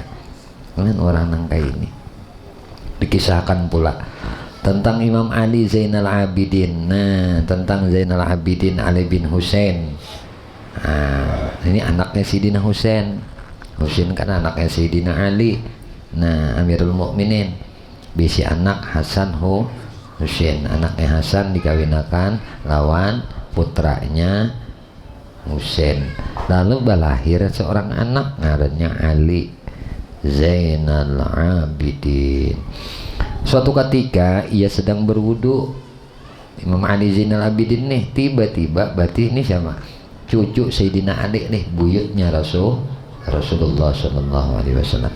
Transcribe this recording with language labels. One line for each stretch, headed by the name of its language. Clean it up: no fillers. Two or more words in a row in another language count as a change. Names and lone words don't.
Banjar: Orang nang kayak ini.
Indonesian: Dikisahkan pula tentang Imam Ali Zainal Abidin. Tentang Zainal Abidin Ali bin Husain. Ini anaknya Sayyidina Husain. Husain kan anaknya Sayyidina Ali. Amirul Mukminin.
Banjar: Bisi anak Hasan Husain. Anaknya Hasan dikawinakan lawan putranya Husain. Lalu balahir seorang anak ngarannya Ali Zainal Abidin.
Indonesian: Suatu ketika ia sedang berwudu, Imam Ali Zainal Abidin nih tiba-tiba, berarti ini siapa? Cucu Sayyidina Ali nih, buyutnya Rasulullah SAW.